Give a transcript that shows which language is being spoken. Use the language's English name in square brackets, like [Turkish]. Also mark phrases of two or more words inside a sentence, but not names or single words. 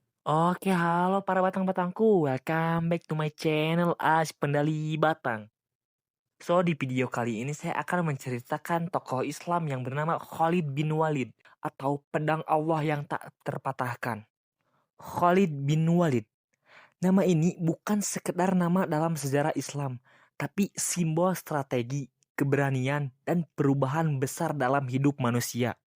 [Indonesian] Oke, halo para batang-batangku. [English] Welcome back to my channel As Pendali Batang. So, [Indonesian] di video kali ini saya akan menceritakan tokoh Islam yang bernama Khalid bin Walid atau pedang Allah yang tak terpatahkan. Khalid bin Walid. Nama ini bukan sekedar nama dalam sejarah Islam, tapi simbol strategi, keberanian, dan perubahan besar dalam hidup manusia.